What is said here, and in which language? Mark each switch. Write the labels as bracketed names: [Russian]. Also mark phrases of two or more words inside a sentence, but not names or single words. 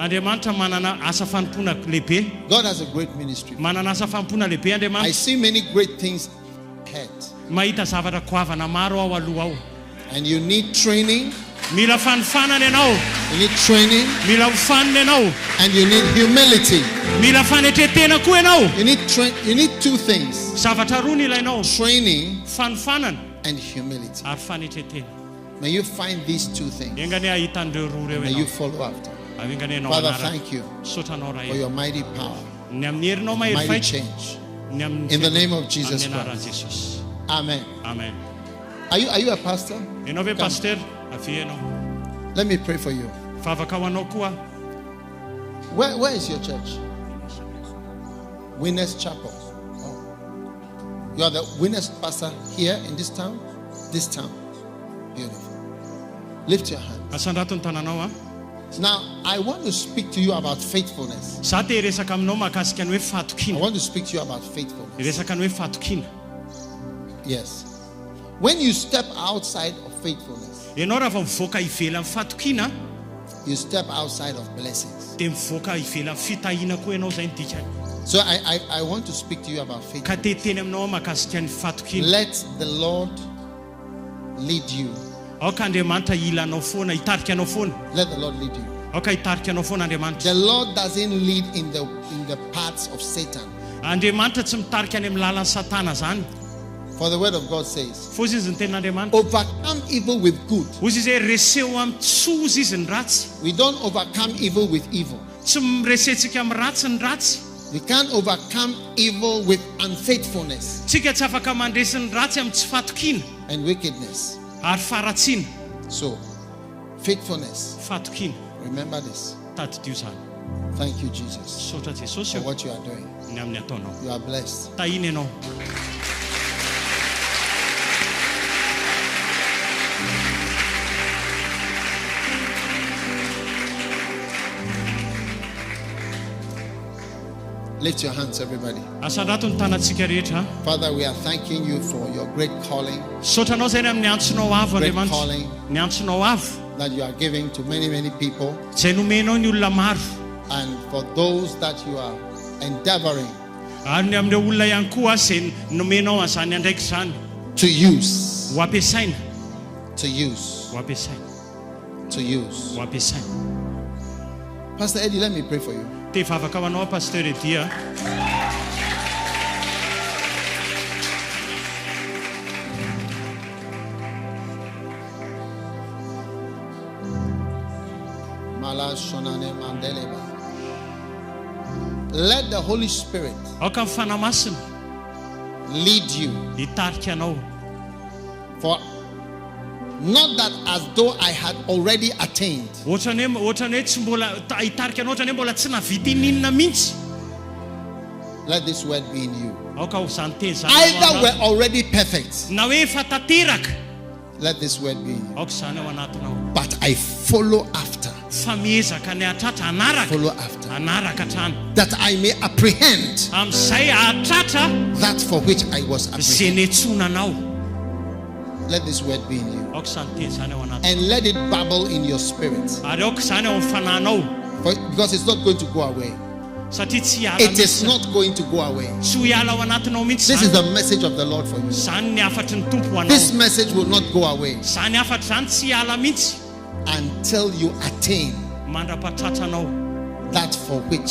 [Malagasy] Andriamanitra manana asa fanompoana lehibe [English] God has a great ministry. [Malagasy] manana asa fanompoana lehibe [English] I [Malagasy] Andriamanitra [English] see many great things ahead. [Malagasy] mahita zavatra koavana maro ao aloha ao [English] And you need training, [Malagasy] mila fanofanana ianao [English] you need training, [Malagasy] mila hofanina ianao [English] and you need humility. [Malagasy] mila fanetretena koa ianao [English] You need two things: [Malagasy] zavatra roa ny ilainao [English] training [Malagasy] fanofanana [English] and humility. [Malagasy] ary fanetretena [English] May you find these two things. [Malagasy] engane ahita an'ireo roa reo [English] May you [Malagasy] ianao [English] follow after. [Malagasy] avy enganenao [English] Father, [Malagasy] anaraka [English] thank you [Malagasy] sotranao [English] for [Malagasy] raha [English] your mighty power, [Malagasy] ny amin'ny herinao mahery [English] mighty [Malagasy] faitra [English] change. [Malagasy] ny amin'ny [English] In the name of Jesus [Malagasy] amin'ny anaran'i [English] Christ. [Malagasy] Jesosy [English] Amen. [Malagasy] amen [English] Are you a pastor? [Malagasy] ianao ve [English] Come. [Malagasy] pasteur avy ianao [English] Let me pray for you. [Malagasy] fa afaka ho anao koa [English] Where is your church? Winners Chapel. Oh. You are the winners pastor here in this town? This town. Beautiful. Lift your hand. [Malagasy] asandrato ny tananao a [English] Now, I want to speak to you about faithfulness. [Malagasy] za te resaka aminao mahakasika ny hoe [English] I [Malagasy] fahatokiana [English] want to speak to you about faithfulness. [Malagasy] resaka ny hoe fahatokiana [English] Yes. When you step outside of faithfulness, [Malagasy] ianao raha fa mivoaka ivela amin'ny fahatokiana [English] you step outside of blessings. [Malagasy] dia mivoaka ivela amin'ny fitahiana koa ianao zay ny dikany [English] So I want to speak to you about [Malagasy] ka [English] faithfulness. [Malagasy] teteny aminao mahakasika ny fahatokiana [English] Let the Lord lead you. [Malagasy] aoka Andriamanitra ilanao foana hitarika anao foana [English] Let the Lord lead you. [Malagasy] aoka hitarika anao foana Andriamanitra [English] The Lord doesn't lead in the paths of Satan. [Malagasy] Andriamanitra tsy mitarika any amin'ny lalan'ny satana zany [English] For the word of God says, [Malagasy] Fô izy ny ten'Andriamanitra. [English] overcome evil with good. [Malagasy] Hozy izay reseo amin'ny tsozy izy ny ratsy. [English] We don't overcome evil with evil. [Malagasy] Tsy miresentsika amin'ny ratsy ny ratsy. [English] We can't overcome evil with unfaithfulness [Malagasy] Tsika tsy afaka mandresy ny ratsy amin'ny tsy fatokiana [English] and wickedness. [Malagasy] ary faratsiana. [English] So, faithfulness. [Malagasy] Fatokiana. [English] Remember this. [Malagasy] Tadidio zany. [English] Thank you, Jesus, [Malagasy] Saotra Jesosy [English] for [Malagasy] eo [English] what you are doing. [Malagasy] ny amin'ny ataonao. [English] You are blessed. [Malagasy] Tahiny ianao. [English] Lift your hands, everybody. [Malagasy] Asandrato ny tanantsika rehetra. [English] Father, we are thanking you for your great calling [Malagasy] Saotranao zay ny amin'ny antsonao avo [English] Great [Malagasy] Andriamanitra. [English] calling. [Malagasy] Ny antsonao avo [English] that you are giving to many, many people, [Malagasy] izay nomenao ny olona maro. [English] and for those that you are endeavoring [Malagasy] Ary ny amin'ireo olona ihany koa izay nomenao an'izany andraiky izany. [English] to use, [Malagasy] Ho ampiasaina. [English] to use, [Malagasy] Ho ampiasaina. [English] to use. [Malagasy] Ho ampiasaina. [English] Pastor Eddie, let me pray for you. [Malagasy] Te vavaka ho anao Pasteur Edia. [English] Let the Holy Spirit [Malagasy] Aoka amin'ny fanamasina [English] lead you, [Malagasy] hitarika anao. [English] for not that as though I had already attained, [Malagasy] Ohatrany hoe tsy mbola hitarika anao ohatrany hoe mbola tsy navita ininona mihitsy. [English] let this word be in you. [Malagasy] Aoka ho zany teny zany. [English] Either we're already perfect, [Malagasy] Na hoe efa tanteraka. [English] let this word be in you. [Malagasy] Aoka zany ao anatinao. [English] But I follow after, [Malagasy] Fa miezaka ny atratra anaraka. [English] follow after, [Malagasy] Anaraka hatrany. [English] that I may apprehend [Malagasy] Amin'izay atratra [English] that for which I was [Malagasy] izay [English] apprehended. [Malagasy] netsonanao. [English] Let this word be in you. [Malagasy] Aoka zany teny zany ao anatinao. [English] And let it bubble in your spirit. [Malagasy] Ary aoka zany ao amin'ny fananao. [English] Because it's not going to go away. [Malagasy] Satria tsy hiala [English] It is [Malagasy] mihitsy. [English] not going to go away. [Malagasy] Tsy ho hiala ao anatinao mihitsy [English] This is [Malagasy] zany. [English] the message of the Lord for you. [Malagasy] Zany ny afatry ny tompo ho [English] This [Malagasy] anao. [English] message will not go away [Malagasy] Zany afatry zany tsy hiala mihitsy. [English] until you attain [Malagasy] Mandrapatratra anao. [English] that for which